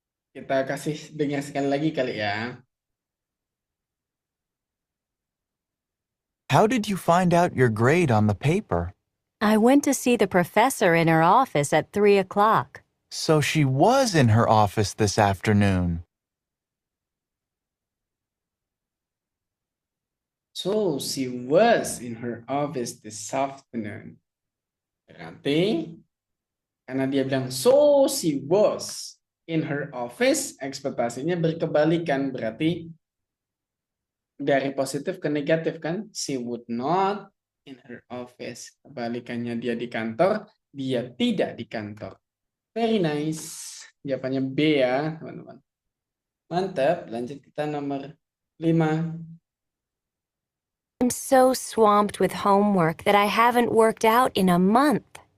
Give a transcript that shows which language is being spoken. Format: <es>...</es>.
<id>Kita kasih dengar sekali lagi kali ya.</id> <en>How did you find out your grade on the paper? I went to see the professor in her office at 3 o'clock. So she was in her office this afternoon. So she was in her office this afternoon.</en> <id>Berarti, karena dia bilang</id> <en>so she was in her office,</en> <id>ekspektasinya berkebalikan. Berarti dari positif ke negatif kan?</id> <en>She would not in her office.</en> <id>Kebalikannya dia di kantor, dia tidak di kantor.</id> <en>Very nice.</en> <id>Jawabannya B ya, teman-teman. Mantap. Lanjut kita nomor 5.</id> <en>I'm so swamped with homework that I haven't worked out in a month.</en>